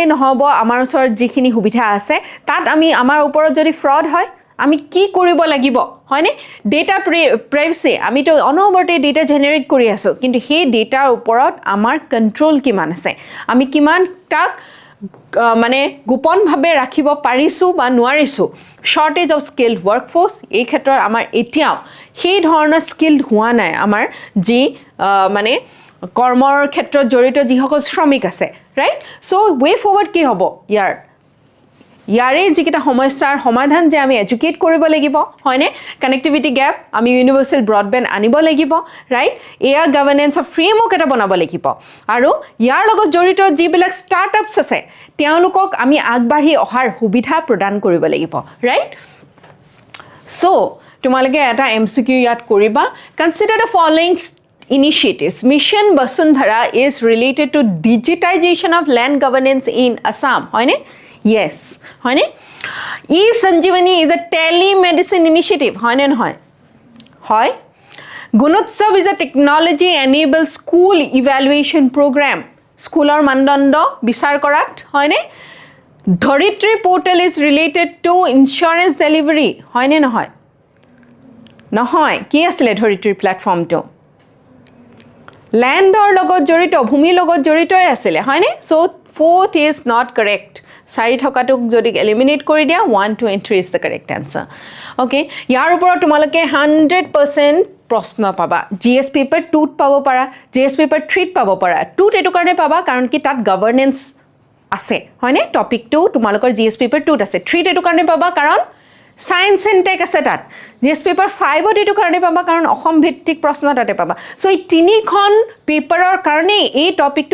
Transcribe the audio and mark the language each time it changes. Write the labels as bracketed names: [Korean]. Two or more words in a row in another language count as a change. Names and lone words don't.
[Assamese] নহব আমাৰ ওচৰত যিখিনি সুবিধা আছে তাত আমি আমাৰ ওপৰত যদি ফ্ৰড হয় আমি কি কৰিব লাগিব হয়নে [English] data privacy [Assamese] আমি তো অনবৰতে ডেটা জেনাৰেট কৰি আছো কিন্তু সেই ডেটাৰ ওপৰত আমাৰ কন্ট্ৰোল কিমান আছে আমি কিমান তাক মানে গোপনভাৱে ৰাখিব পাৰিছো বা নোৱাৰিছো [English] shortage of skilled workforce [Assamese] এই ক্ষেত্ৰত আমাৰ এতিয়াও সেই ধৰণৰ স্কিলড হোৱা নাই আমাৰ যি মানে কৰ্মৰ ক্ষেত্ৰত জড়িত যিসকল শ্ৰমিক আছে [English] right so way forward [Assamese] কি হ'ব ইয়াৰে যিকিটা সমস্যাৰ সমাধান যে আমি এডুকেট কৰিব লাগিব হয়নে [English] connectivity gap [Assamese] আমি [English] universal broadband [Assamese] আনিব লাগিব ৰাইট এয়া গভৰ্নেন্সৰ ফ্ৰেমৱৰ্ক এটা বনাব লাগিব আৰু ইয়াৰ লগত জড়িত যিবিলাক ষ্টাৰ্টআপছ আছে তেওঁলোকক আমি আগবাঢ়ি অহাৰ সুবিধা প্ৰদান কৰিব লাগিব ৰাইট সো তোমালোকে এটা MCQ ইয়াত কৰিবা [English] consider the following initiatives mission basundhara is related to digitization of land governance in Assam hoine yes hoine e-sanjeevani is a telemedicine initiative [Assamese] হয়নে নহয় হয় [English] gunotsav is a technology enabled school evaluation program [Assamese] স্কুলৰ মানদণ্ড বিচাৰ কৰাত হয়নে [English] Dharitri portal is related to insurance delivery hoine [Assamese] নহয় কি আচলতে Dharitri platform টো লেণ্ডৰ লগত জড়িত ভূমিৰ লগত জড়িতহে আছিল হয়নে [English] so fourth is not correct [Assamese] বাকী থকাটোক যদি eliminate কৰি দিয়া [English] 1 2 and 3 is the correct answer okay [Assamese] ইয়াৰ ওপৰত তোমালোকে 100% প্ৰশ্ন পাবা জিএছ পেপাৰ 2ত পাব পাৰা জিএছ পেপাৰ 3ত পাব পাৰা 2ত এটো কাৰণে পাবা কাৰণ কি তাত গভৰ্নেন্স আছে হয়নে টপিকটো তোমালোকৰ জিএছ পেপাৰ 2ত আছে 3ত এটো কাৰণে পাবা কাৰণ সায়েন্স [English] and tech [Assamese] আছে তাত জিএছ পেপাৰ 5ত এটো কাৰণে পাবা কাৰণ অসম ভিত্তিক প্ৰশ্ন তাতে পাবা সো এই তিনিখন পেপাৰৰ কাৰণে এই টপিকটো